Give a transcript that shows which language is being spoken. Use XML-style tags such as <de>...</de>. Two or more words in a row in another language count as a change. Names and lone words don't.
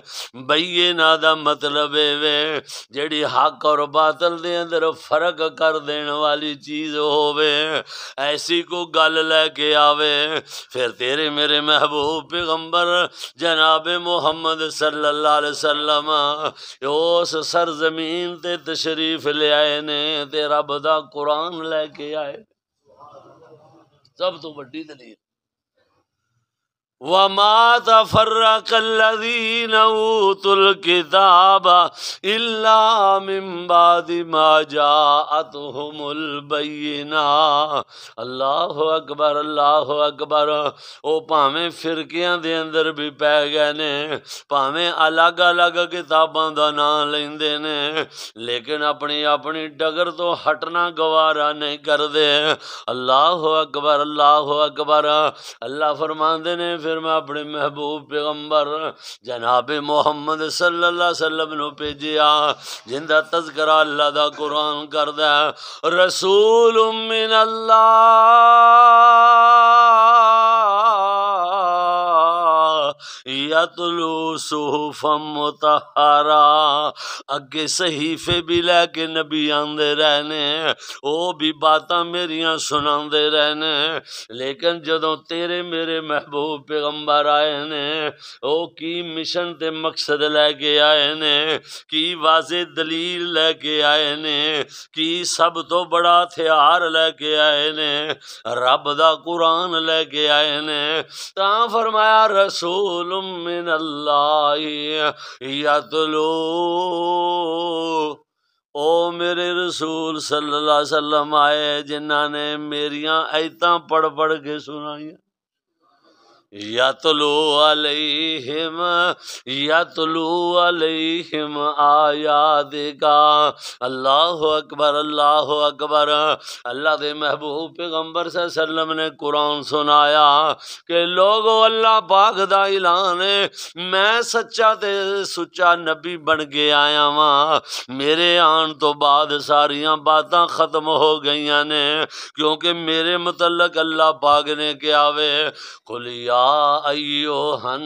<pa>بینہ دا مطلب ہے جڑی حق اور باطل دے اندر فرق کر دین والی چیز ہووے، ایسی کو گل لے کے آوے، پھر تیرے میرے محبوب پیغمبر جناب محمد</pa> <ar>صلی اللہ علیہ وسلم</ar> <pa>اس سرزمین تے تشریف لے آئے نے تے رب دا قرآن لے کے آئے، سب تو بڑی دلیل۔</pa> <ar>وَمَا تَفَرَّقَ الَّذِينَ أُوتُوا الْكِتَابَ إِلَّا مِن بَعْدِ مَا جَاءَتْهُمُ الْبَيِّنَةُ۔ اللہ اکبر، اللہ اکبر۔</ar> <pa>او پاویں فرقیاں دے اندر بھی پہ گئے نے، پاویں الگ الگ کتاباں دا نام لیندے نے، لیکن اپنی اپنی ڈگر تو ہٹنا گوارا نہیں کر دے۔</pa> <ar>اللہ اکبر، اللہ اکبر۔</ar> <pa>اللہ فرماندے نے پھر میں اپنے محبوب پیغمبر جناب محمد</pa> <ar>صلی اللہ علیہ وسلم</ar> <pa>نو بھیجیا جندا تذکرہ اللہ دا قرآن کردا ہے</pa> <ar>رسول من اللہ یتلو صحفا مطہرا</ar> <pa>اگے صحیفے بھی لے کے نبی آندے رہنے او بھی باتاں میریاں سناندے رہنے لیکن جدوں تیرے میرے محبوب پیغمبر آئے نے او کی مشن تے مقصد لے کے آئے نے کی واضح دلیل لے کے آئے نے کی سب تو بڑا ہتھیار لے کے آئے نے رب دا قرآن لے کے آئے نے تاں فرمایا</pa> <ar>رسول من اللہ یتلو</ar> <pa>او میرے رسول</pa> <ar>صلی اللہ علیہ وسلم</ar> <pa>آئے جنہاں نے میریاں آیتاں پڑھ پڑھ کے سنائیاں</pa> <ar>یتلو علیہم آیات کا اللہ اکبر اللہ اکبر</ar> <pa>اللہ دے محبوب پیغمبر</pa> <ar>صلی اللہ علیہ وسلم</ar> <pa>نے قرآن سنایا کہ لوگو اللہ پاک دا اعلان ہے میں سچا تے سچا نبی بن کے آیا ہاں میرے آن تو بعد ساریاں باتاں ختم ہو گئیاں نے کیونکہ میرے متعلق اللہ پاک نے کیا وے قل یا ایوہ</pa>